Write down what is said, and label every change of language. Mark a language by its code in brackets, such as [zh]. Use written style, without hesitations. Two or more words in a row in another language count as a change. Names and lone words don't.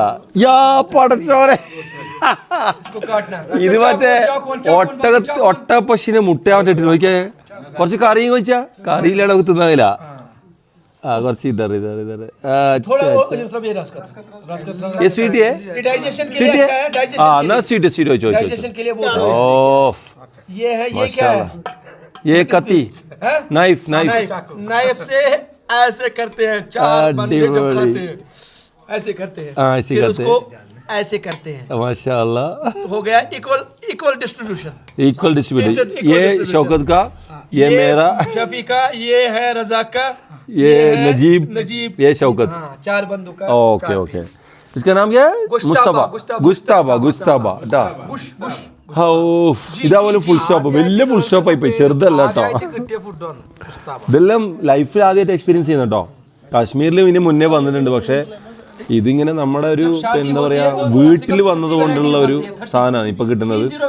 [ml] യാ പടച്ചോരെ, ഇത് മറ്റേ ഒട്ടപ്പശിനെ മുട്ടയാവട്ടെ നോക്കിയേ. കുറച്ച് കറിയും വെച്ചാ കറിയിലാണ് നമുക്ക് തിന്നാനില്ല. ആ കുറച്ച് ഇതർ സ്വീറ്റ് സ്വീറ്റ് വെച്ചോ. [hi] ഓ ये कती नाइफ से ऐसे करते हैं, 4 बंदे जब खाते हैं ऐसे करते हैं, फिर उसको ऐसे करते हैं. माशाल्लाह. तो हो गया [en] equal distribution. [hi] ये शौकत का, ये मेरा, शफी का, ये है रजा का, ये नजीब, ये शौकत. 4 बंदों का. [en] OK OK. [hi] इसका नाम क्या है? मुस्तफा. गुस्ताबा. [ml] ഇതാപോലെ [en] full stop. [ml] വലിയ [en] full stop [ml] ആയിപ്പോയി, ചെറുതല്ല കേട്ടോ. ഇതെല്ലാം ലൈഫിൽ ആദ്യമായിട്ട് എക്സ്പീരിയൻസ് ചെയ്യുന്ന കേട്ടോ. കാശ്മീരിൽ ഇനി മുന്നേ വന്നിട്ടുണ്ട്, പക്ഷെ ഇതിങ്ങനെ നമ്മുടെ ഒരു എന്താ പറയാ വീട്ടിൽ വന്നത് കൊണ്ടുള്ള ഒരു സാധനമാണ് ഇപ്പൊ കിട്ടുന്നത്.